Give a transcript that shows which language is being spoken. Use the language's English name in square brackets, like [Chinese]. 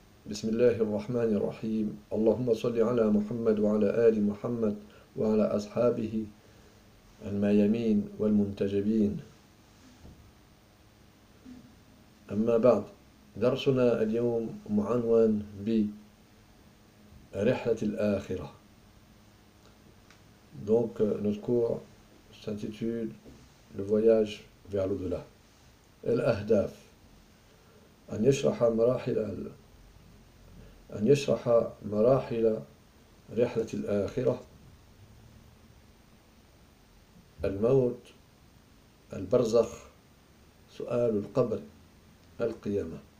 [Arabic] بسم الله الرحمن الرحيم. اللهم صل على محمد وعلى آل محمد وعلى أصحابه الميامين والمنتجبين. أما بعد، درسنا اليوم معنون برحلة الآخرة. [French] Donc, notre cours s'intitule Le voyage vers l'au-delà. [Arabic] الأهداف أن يشرح مراحل رحلة الآخرة: الموت، البرزخ، سؤال القبر، القيامة.